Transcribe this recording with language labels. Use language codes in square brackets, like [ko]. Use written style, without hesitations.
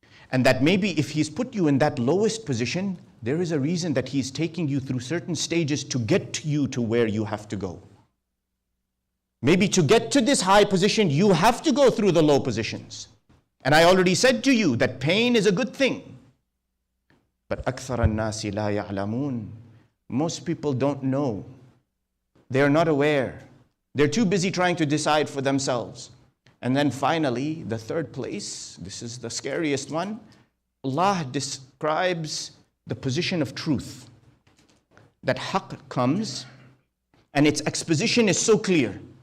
[en] And that maybe if He's put you in that lowest position, there is a reason that He's taking you through certain stages to get you to where you have to go. Maybe to get to this high position, you have to go through the low positions. And I already said to you that pain is a good thing. [ar] But أكثر الناس لا يعلمون. [en] Most people don't know. They are not aware. They're too busy trying to decide for themselves. And then finally, the third place, this is the scariest one. Allah describes the position of truth. That haqq comes and its exposition is so clear.